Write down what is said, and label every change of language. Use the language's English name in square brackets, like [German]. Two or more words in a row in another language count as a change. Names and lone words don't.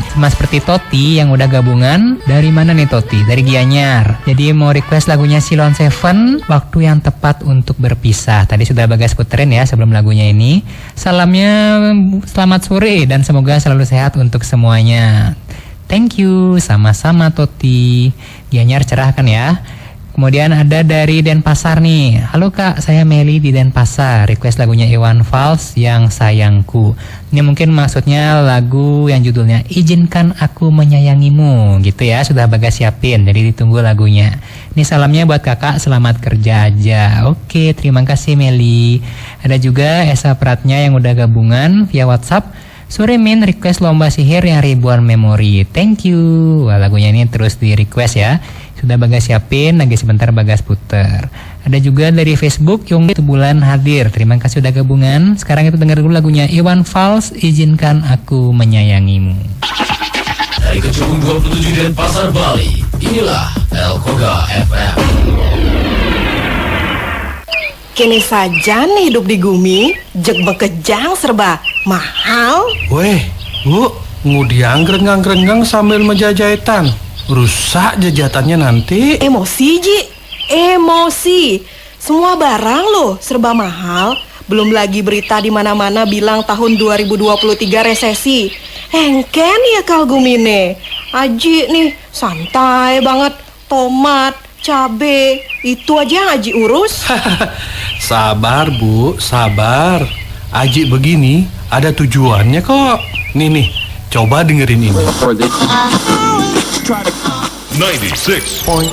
[Indonesian] Sama seperti Toti yang udah gabungan. Dari mana nih Toti? Dari Gianyar. Jadi mau request lagunya Silon Seven, Waktu yang Tepat untuk Berpisah. Tadi sudah Bagas puterin ya sebelum lagunya ini. Salamnya selamat sore dan semoga selalu sehat untuk semuanya. [English] Thank you, [Indonesian] sama-sama Toti. Gianyar cerah kan ya. Kemudian ada dari Denpasar nih. Halo Kak, saya Meli di Denpasar. Request lagunya Iwan Fals yang Sayangku. Ini mungkin maksudnya lagu yang judulnya Izinkan Aku Menyayangimu gitu ya. Sudah Bagas siapin, jadi ditunggu lagunya. Ini salamnya buat kakak, selamat kerja aja. Oke, terima kasih Meli. Ada juga Esa Pratnya yang udah gabungan via WhatsApp. Sore Min, request lomba sihir yang ribuan memori. [English] Thank you. [Indonesian] Wah, lagunya ini terus di request ya. Sudah Bagas siapin, lagi sebentar Bagas puter. Ada juga dari Facebook Yung itu bulan hadir. Terima kasih udah gabungan. Sekarang itu dengar dulu lagunya Iwan Fals, Izinkan Aku Menyayangimu. Dari Kecubung 27 Denpasar Bali, inilah El Koga FM. Kini saja nih hidup di Gumi, [Balinese] jek bekejang [Indonesian] serba mahal. [Balinese] Weh, Bu, ngudiang gerenggang-gerenggang sambil menjajahitan. [Indonesian] Rusak jajatannya nanti. Emosi, Ji. Emosi. Semua barang loh serba mahal. Belum lagi berita di mana-mana bilang tahun 2023 resesi. [Balinese] Engken ya kal Gumine. [Indonesian] Aji nih santai banget. Tomat, cabe, itu aja yang Aji urus. Sabar Bu, sabar. Aji begini ada tujuannya kok. Nih, coba dengerin ini. 96.9